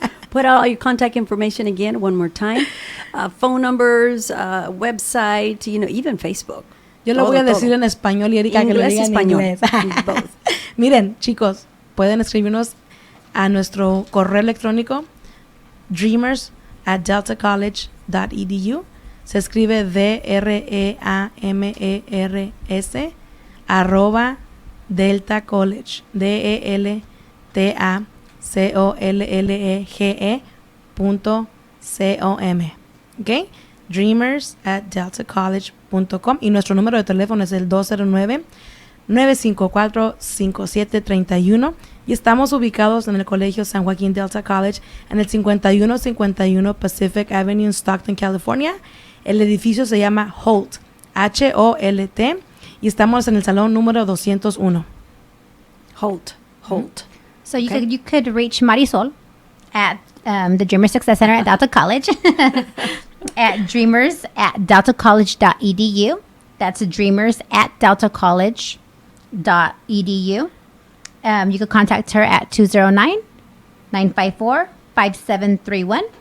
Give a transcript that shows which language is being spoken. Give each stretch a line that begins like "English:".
English: Put out all your contact information again one more time. Phone numbers, website, you know, even Facebook.
Spanish: Yo lo Todo, voy a decir todo. en español y Erika que lo Inglés, diga en español. inglés.
English: Both.
Spanish: Miren, chicos, pueden escribirnos a nuestro correo electrónico dreamers@deltacollege.edu. Se escribe DREAMERS @Delta College DELTACOLLEGE.com. ¿Ok? dreamers@deltacollege.com y nuestro número de teléfono es el 209-954-5731 y estamos ubicados en el Colegio San Joaquín Delta College en el 5151 Pacific Avenue en Stockton, California. El edificio se llama Holt, Holt, y estamos en el salón número 201. Holt.
English: So you Okay. could reach Marisol at the Dreamer Success Center at Delta College at dreamers@deltacollege.edu. That's dreamers@deltacollege.edu. You could contact her at 209-954-5731.